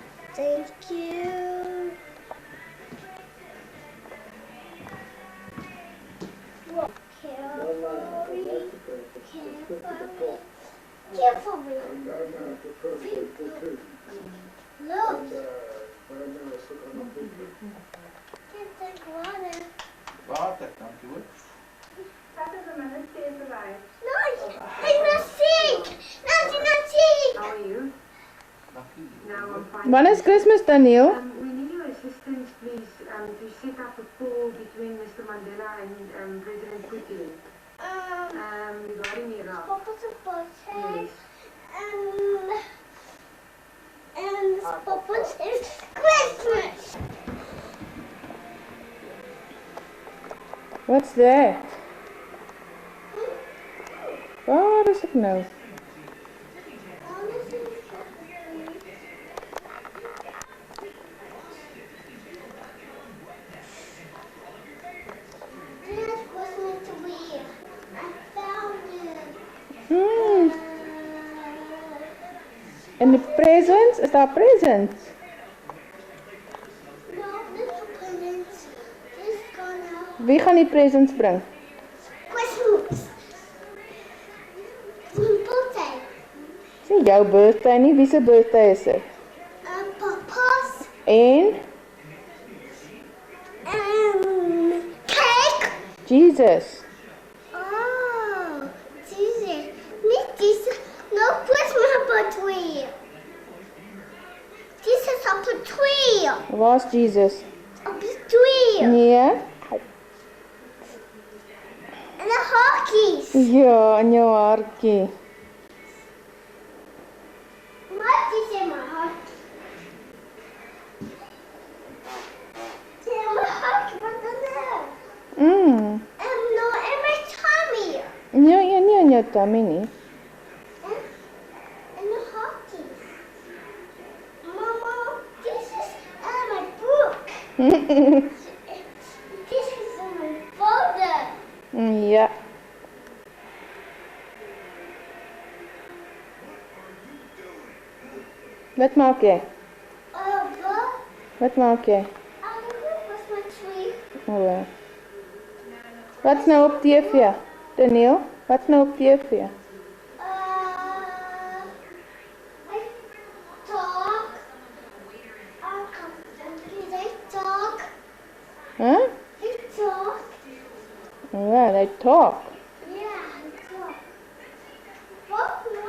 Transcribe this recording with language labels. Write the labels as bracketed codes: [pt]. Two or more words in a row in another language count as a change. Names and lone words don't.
[en] Thank you. Carefully. Look. Can't take water. Water, [af] dankie hoor. [en] That is a minute, stay alive. No, I'm not sick. No, I'm not sick. How are you? [af] Dankie. [en] Now I'm fine. [af] Wanneer is Christmas dan, Neil? [en] We need your assistance, please, to set up a call between Mr. Mandela and President Putin regarding Iraq. Papa's birthday. Yes. And Papa's is Christmas. What's that? [af] Waar is ek nou? [en] This was meant to be. I found it. [af] En die presents? Is daar presents? [en] No, this presents is gonna [af] Wie gaan die presents bring? [en] Christmas. Birthday. [af] Dis nie jou birthday nie, wie se birthday is dit? [en] Papa's [af] En [en] cake. Jesus. Oh, Jesus. [nl] Niet deze. [en] No Christmas op a tree. This is op a tree. [af] Waar's Jesus? [en] Op a tree. [af] Nee. En de hakies. Ja, in jou hartjie. [nl] Wat is in mijn hart? Het is in mijn hart. Wat is er? Mm. En no, in mijn tummy. [af] Nee, nie in jou tummy nie. En de hakies. [en] Mama, this is in my book. This is in my folder. [af] Ja. Wat maak jy? Wat? Wat maak jy? [en] Was my tree. [af] O. Wat's nou op TV? Daniel, wat's nou op TV? [en] I talk. Did I talk? Huh? I talk. Ja, they talk. Yeah, I talk. What? No.